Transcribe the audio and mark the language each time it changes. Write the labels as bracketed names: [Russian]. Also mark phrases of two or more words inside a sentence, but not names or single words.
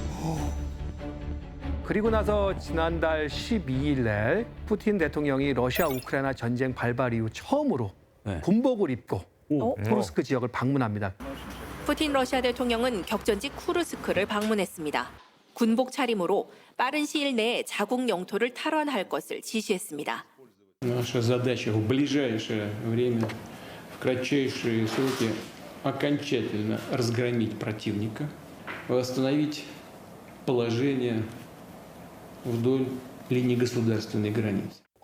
[Korean] 그리고 나서 지난달 12일 날 푸틴 대통령이 러시아 우크라이나 전쟁 발발 이후 처음으로 군복을 입고 쿠르스크 지역을 방문합니다. 푸틴 러시아 대통령은 격전지 쿠르스크를 방문했습니다. 군복 차림으로 빠른 시일 내에 자국 영토를 탈환할 것을 지시했습니다. [Russian] Наша задача в ближайшее время, в кратчайшие сроки, окончательно разгромить противника, восстановить положение вдоль линии государственной границы.